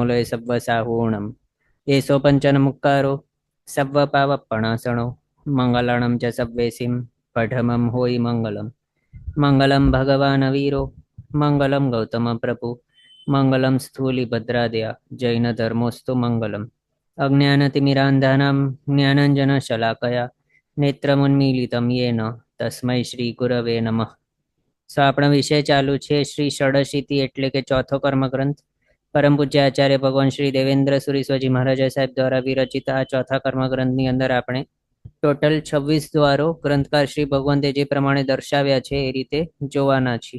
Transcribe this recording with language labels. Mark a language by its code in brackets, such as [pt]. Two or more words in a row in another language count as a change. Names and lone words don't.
[pra] लय सव्वसाहूणं एषो पञ्चनमुक्कारो सव्वपावपणासणो मङ्गलाणं च सव्वेसिं पठमं होयि मङ्गलम् [sa] मङ्गलं भगवान् वीरो मङ्गलं गौतमप्रभु मङ्गलं स्थूलिभद्रादया जैनधर्मोऽस्तु मङ्गलम् अज्ञानतिमिरान्धानां ज्ञानाञ्जनशलाकया नेत्रमुन्मीलितं येन तस्मै श्रीगुरवे नमः। [gu] આપણા વિષય ચાલુ છે શ્રી ષડશીતિ એટલે કે ચોથો કર્મગ્રંથ. પરમ પૂજ્ય આચાર્ય ભગવાન શ્રી દેવેન્દ્ર સુરી સ્વાજી મહારાજા સાહેબ દ્વારા વિરચિત આ ચોથા કર્મગ્રંથની અંદર આપણે ટોટલ 26 દ્વારો ગ્રંથકાર શ્રી ભગવંતે જે પ્રમાણે દર્શાવ્યા છે એ રીતે જોવાના છીએ.